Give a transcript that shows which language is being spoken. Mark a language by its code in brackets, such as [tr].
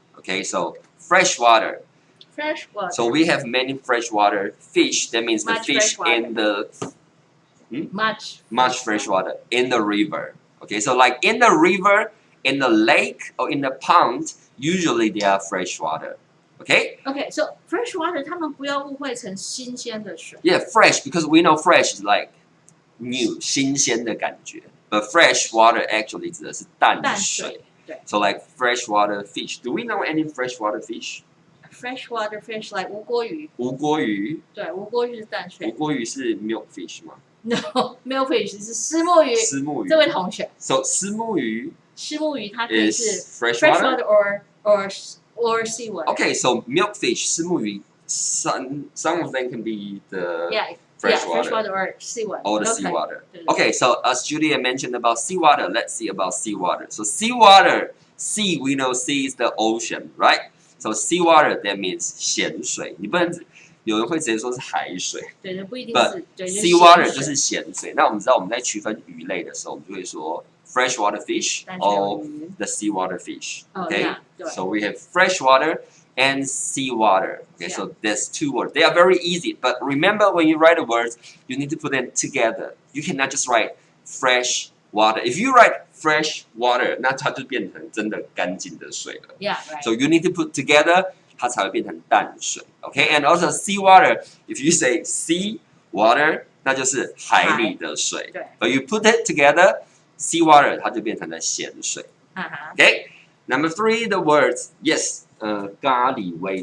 [en] Okay, so fresh water. Fresh water. So we have many freshwater fish. That means the fish in the much fresh water in the river. Okay, so like in the river, in the lake, or in the pond, usually they are fresh water. Okay? Okay, so fresh water, [zh] 他们不要误会成新鲜的水。 [en] Yeah, fresh, because we know fresh is like new, [zh] 新鲜的感觉. [en] But fresh water actually [zh] 指的是淡水。对。 [en] So like freshwater fish. Do we know any freshwater fish? Freshwater fish like 无锅鱼。 [zh] 无锅鱼。对，无锅鱼是淡水。无锅鱼是 milk fish 吗？ No, milk fish 是虱目鱼。虱目鱼。这位同学。 So 虱目鱼。虱目鱼它可以是 [en] freshwater or seawater. Okay, so milkfish, 虱目鱼, some of them can be the freshwater or seawater. Or the seawater. Okay, so as Julia mentioned about seawater, let's see about seawater. So seawater, sea, we know sea is the ocean, right? So seawater, that means 咸水。 [zh] 你不能有人会直接说是海水，对，不一定是。 But seawater 就是咸水。那我们知道我们在区分鱼类的时候，我们就会说 [en] freshwater fish or the seawater fish. Okay, so we have freshwater and seawater. Okay, so there's 2 words. They are very easy, but remember when you write the words, you need to put them together. You cannot just write fresh water. If you write fresh water, [zh] 那它就变成真的干净的水了。 [en] Yeah, right. So you need to put together, [zh] 它才会变成淡水。 [en] Okay, and also seawater. If you say sea water, [zh] 那就是海里的水。 [en] But you put it together, seawater [zh] 它就变成了咸水。 [en] Okay, number 3, the words. Yes, 咖喱味.